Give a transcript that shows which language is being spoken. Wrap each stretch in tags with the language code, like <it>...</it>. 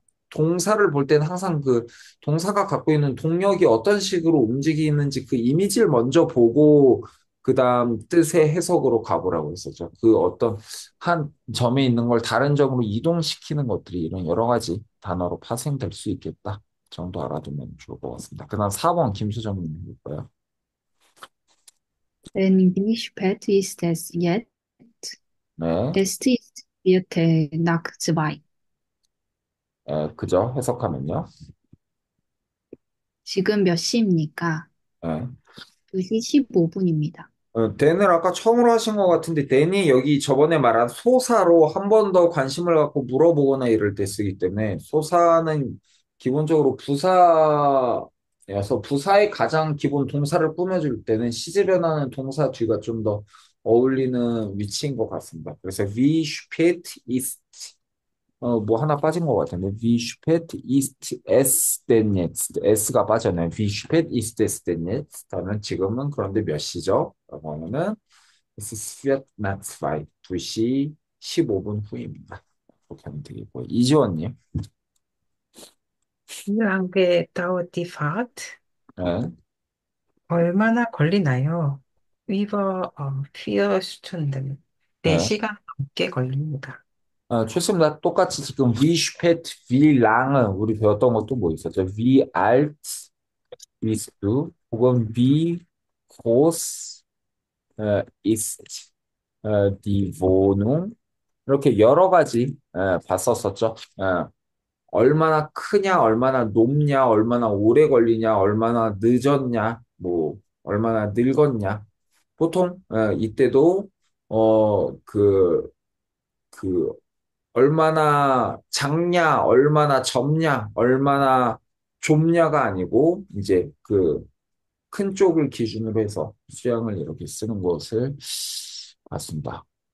<ko>동사를 볼 때는 항상 그 동사가 갖고 있는 동력이 어떤 식으로 움직이는지 그 이미지를 먼저 보고 그다음 뜻의 해석으로 가보라고 했었죠. 그 어떤 한 점에 있는 걸 다른 점으로 이동시키는 것들이 이런 여러 가지 단어로 파생될 수 있겠다 정도 알아두면 좋을 것 같습니다. 그다음 4번 김수정님 볼까요?</ko> <de>Denn wie spät ist es jetzt?</de> <ko>네,</ko> <de>Es ist Viertel nach zwei.</de> <ko>그죠? 해석하면요. 지금 몇 시입니까? 네. 2시 15분입니다. 댄을 아까 처음으로 하신 것 같은데, 댄이 여기 저번에 말한 소사로 한 번 더 관심을 갖고 물어보거나 이럴 때 쓰기 때문에, 소사는 기본적으로 부사여서 부사의 가장 기본 동사를 꾸며줄 때는 시제 변하는 동사 뒤가 좀 더 어울리는 위치인 것 같습니다. 그래서</ko> <de>wie spät ist</de> <ko>뭐 하나 빠진 것 같은데.</ko> <de>Wie spät ist es denn jetzt?</de> <ko>S가 빠졌네요.</ko> <de>Wie spät ist es denn jetzt?</de> <ko>하면 지금은 그런데 몇 시죠? 라고 하면은</ko> <de>Es ist Viertel nach zwei.</de> <ko>2시 15분 후입니다. 그렇게 하면 되겠고. 이지원님.</ko> <de>Wie lange dauert die Fahrt?</de> <ko>네. 얼마나 걸리나요?</ko> <de>Über 4 Stunden.</de> <ko>네. 4시간 넘게 걸립니다. 좋습니다. 똑같이 지금</ko> <de>Wie spät, wie lange</de> <ko>우리 배웠던 것도 뭐 있었죠?</ko> <de>Wie alt bist du?</de> <ko>혹은</ko> <de>Wie groß ist die Wohnung?</de> <ko>이렇게 여러 가지 봤었었죠. 얼마나 크냐, 얼마나 높냐, 얼마나 오래 걸리냐, 얼마나 늦었냐, 뭐 얼마나 늙었냐. 보통 이때도 그 얼마나 작냐, 얼마나 젊냐, 얼마나 좁냐가 아니고 이제 그 큰 쪽을 기준으로 해서 수량을 이렇게 쓰는 것을 봤습니다.</ko>